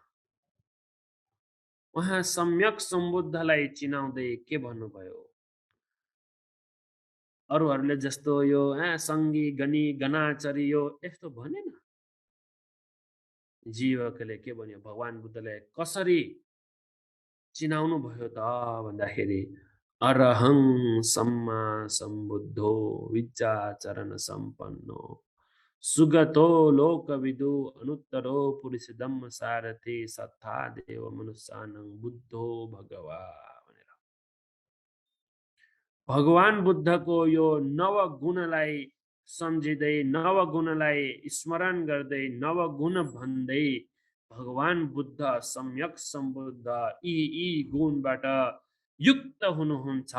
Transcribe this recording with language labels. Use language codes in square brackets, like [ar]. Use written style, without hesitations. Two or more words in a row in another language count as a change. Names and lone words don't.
[ne] उहाँ सम्यक सम्बुद्धलाई चिनाउँदै के भन्नुभयो? अरूहरूले जस्तो यो [pi] सङ्गी गनी गनाचरी [ne] यो यस्तो भनेन। जीवकले के भन्यो? भगवान बुद्धले कसरी चिनाउनु भयो त भन्दाखेरि [pi] अरहं सम्मा सम्बुद्धो विद्याचरण सम्पन्नो सुगतो लोकविदु अनुत्तरो पुरुष धम्म सारथि सत्ता देव मनुष्यानं बुद्धो भगवा भनेर [ne] भगवान बुद्धको यो नवगुणलाई सम्झिँदै, नवगुणलाई स्मरण गर्दै, नवगुण भन्दै भगवान बुद्ध सम्यक सम्बुद्ध यी गुणबाट युक्त हुनुहुन्छ।